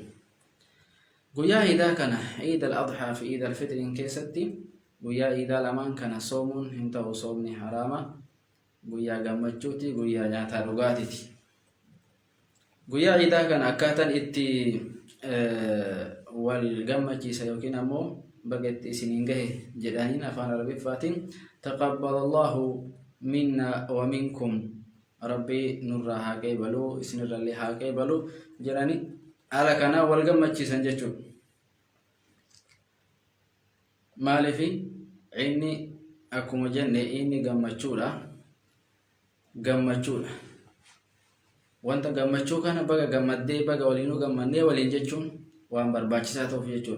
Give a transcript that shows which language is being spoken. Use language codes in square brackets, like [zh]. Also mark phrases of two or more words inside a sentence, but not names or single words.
[om] Guyyaa ciidaa kana ciid al-adhaa fi ciid al-fitrin keessatti guyyaa ciidaa lamaan kana soomuun hin ta'u. Soomni haraama, guyyaa gammachuuti, guyyaa nyaataa dhugaatiiti. Guyyaa ciidaa kana akkaataan itti wal gammachiisa yookiin ammoo bageetti isiniin gahe jedhaniin afaan arabiffaatiin [ar] تقبل الله منا ومنكم [om] rabbi nurraa haa qeebalu isinirrallee haa qeebalu jedhani haala kanaa wal gammachiisan jechuudha. Maaliif inni akkuma jenne inni gammachuudha. Wanta gammachuu kana baga gammaddee baga waliinuu gammannee waliin jechuun waan barbaachisaa ta'uuf jechuudha.